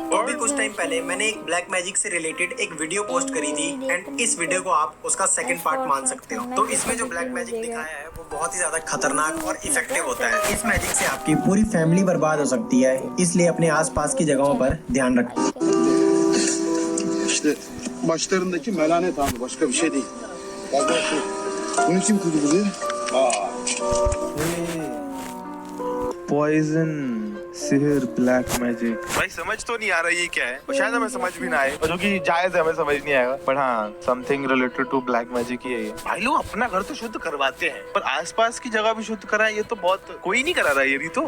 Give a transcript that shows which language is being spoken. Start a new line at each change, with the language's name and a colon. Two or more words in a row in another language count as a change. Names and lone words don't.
Hindi: तो अभी कुछ टाइम पहले मैंने एक
English: black magic
Hindi: से रिलेटेड एक वीडियो पोस्ट करी थी, एंड इस वीडियो को आप उसका
English: second part
Hindi: मान सकते हो। तो इसमें जो
English: black magic
Hindi: दिखाया है वो बहुत ही ज्यादा खतरनाक और इफेक्टिव होता है। इस मैजिक से आपकी पूरी फैमिली बर्बाद हो सकती है, इसलिए अपने आसपास की जगहों पर ध्यान रखें।
Turkish: İşte başlarındaki melanet abi, başka bir şey değil. Vallahi bunu kim kurdu buraya?
Hindi: पॉइजन, सिहर,
English: black magic.
Hindi: भाई समझ तो नहीं आ रहा ये क्या है, और शायद हमें समझ भी ना आए, और जो कि जायज है, हमें समझ नहीं आएगा। बट हाँ,
English: something related to black magic
Hindi: ही है ये। भाई लोग अपना घर तो शुद्ध करवाते हैं, पर आसपास की जगह भी शुद्ध कराए, ये तो बहुत कोई नहीं करा रहा ये तो।